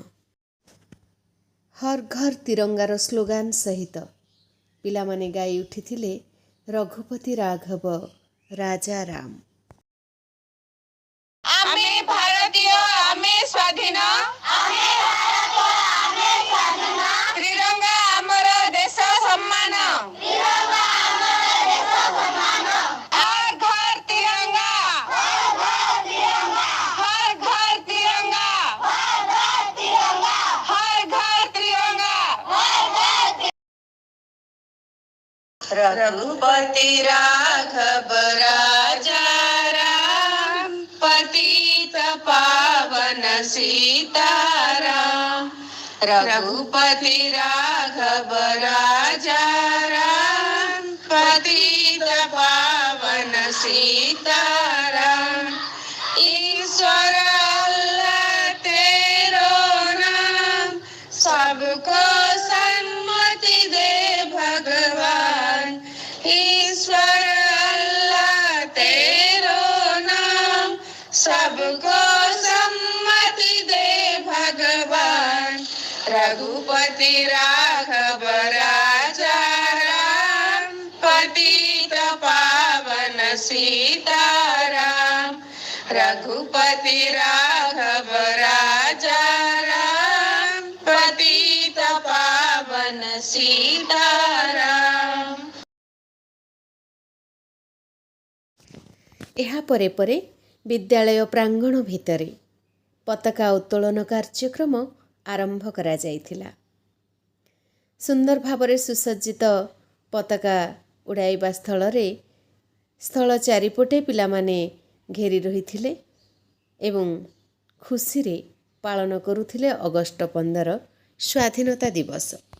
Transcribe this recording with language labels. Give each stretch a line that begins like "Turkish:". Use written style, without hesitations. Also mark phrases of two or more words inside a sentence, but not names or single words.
Odia: ହର୍ ଘର୍ ତିରଙ୍ଗାର ସ୍ଲୋଗାନ ସହିତ ପିଲାମାନେ ଗାଇ ଉଠିଥିଲେ ରଘୁପତି ରାଘବ ରାଜା ରାମ। ଆମେ ଭାରତୀୟ, ଆମେ ସ୍ୱାଧୀନ, ତ୍ରିରଙ୍ଗା ଆମର ଦେଶ ସମ୍ମାନ।
Hindi: हर घर तिरंगा, हर घर तिरंगा, हर घर तिरंगा। रघुपति राघव राजा राम, पतित पावन सीताराम। रघुपति राघव राजा राम, पतित पावन सीताराम। ईश्वर अल्लाह तेरो नाम, सबको सन्मति दे भगवान। ईश्वर अल्लाह तेरो नाम, सबको सम्मति दे भगवान। रघुपति राघव राजा राम, पतित पावन सीताराम। रघुपति राघव राजा राम, पतित पावन सीताराम।
Odia: ଏହା ପରେ ପରେ ବିଦ୍ୟାଳୟ ପ୍ରାଙ୍ଗଣ ଭିତରେ ପତାକା ଉତ୍ତୋଳନ କାର୍ଯ୍ୟକ୍ରମ ଆରମ୍ଭ କରାଯାଇଥିଲା। ସୁନ୍ଦର ଭାବରେ ସୁସଜ୍ଜିତ ପତାକା ଉଡ଼ାଇବା ସ୍ଥଳ ଚାରିପଟେ ପିଲାମାନେ ଘେରି ରହିଥିଲେ ଏବଂ ଖୁସିରେ ପାଳନ କରୁଥିଲେ ଅଗଷ୍ଟ 15 ସ୍ୱାଧୀନତା ଦିବସ।